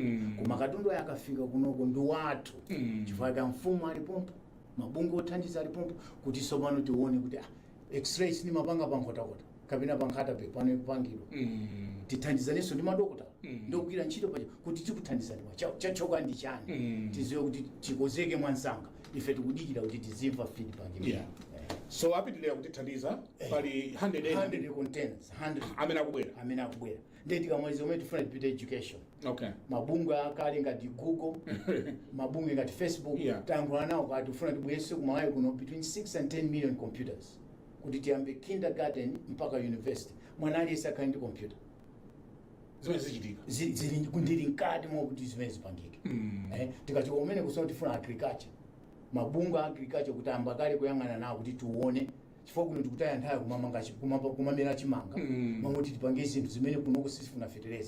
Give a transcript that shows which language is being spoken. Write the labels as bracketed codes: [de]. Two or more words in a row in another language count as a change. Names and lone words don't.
[ny] Koma Katundu akafika kunoko ndi wathu. Chifukwa mfumu ali pompo, mabungwe othandiza ali pompo kuti sopano tione kuti x-rays ni mapanga pankhota-kota kapena pankhata pe pano ipangidwa tithandizanenso ndi madokota ndokugwira ntchito paja kuti tikuthandizani chachoka ndi chani tiziwe kuti tikozeke mwansanga ife tikudikira kuti tizimva feedback. So apitilira kutithandiza pali 100 containers 100 amene akubwera ndi tikamaliza omwe tifuna tipite education. Okay. Mabungwe akale ngati Google mabungwe ngati Facebook tankhula nawo kuti tifuna tibwerese ku Malawi kuno [en] between 6 and 10 million computers [ny] kuti tiyambe kindergarten mpaka university mwana aliyense akhale ndi computer. Zimene zichitika ndili mkati mwa kuti zimene zipangike. Tikati umene kusona tifuna agriculture mabungwe agriculture kuti ambakale kuyang'ana nawo kuti tione chifukwa kuno tikutaya nthawi kumamera chimanga mamuti tipange zinthu zimene kunoko sifuna fertilizer.